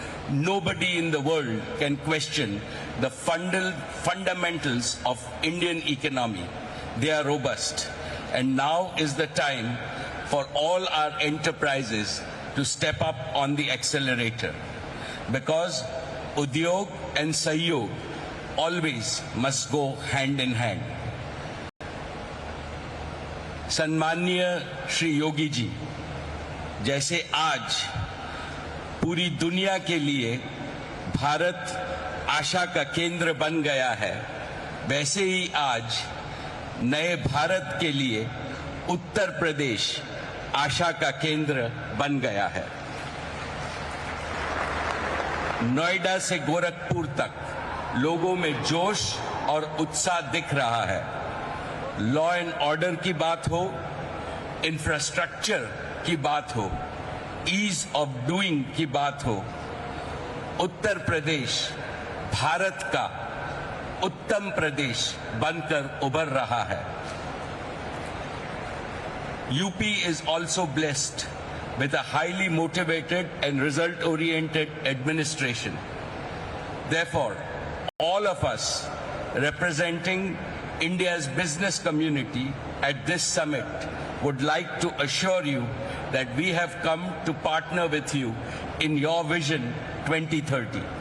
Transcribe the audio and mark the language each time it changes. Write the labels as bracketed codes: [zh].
[en] Nobody in the world can question the fundamentals of Indian economy. They are robust. And now is the time for all our enterprises to step up on the accelerator. Because Udyog and Sahyog always must go hand in hand. [hi] सम्माननीय श्री योगी जी, जैसे आज पूरी दुनिया के लिए भारत आशा का केंद्र बन गया है, वैसे ही आज नए भारत के लिए उत्तर प्रदेश आशा का केंद्र बन गया है। नोएडा से गोरखपुर तक लोगों में जोश और उत्साह दिख रहा है। [en] law and order [hi] की बात हो, इंफ्रास्ट्रक्चर की बात हो, [en] ease of doing [hi] की बात हो, उत्तर प्रदेश भारत का उत्तम प्रदेश बनकर उभर रहा है। [en] UP is also blessed with a highly motivated and result-oriented administration. Therefore, all of us representing India's business community at this summit would like to assure you that we have come to partner with you in your Vision 2030.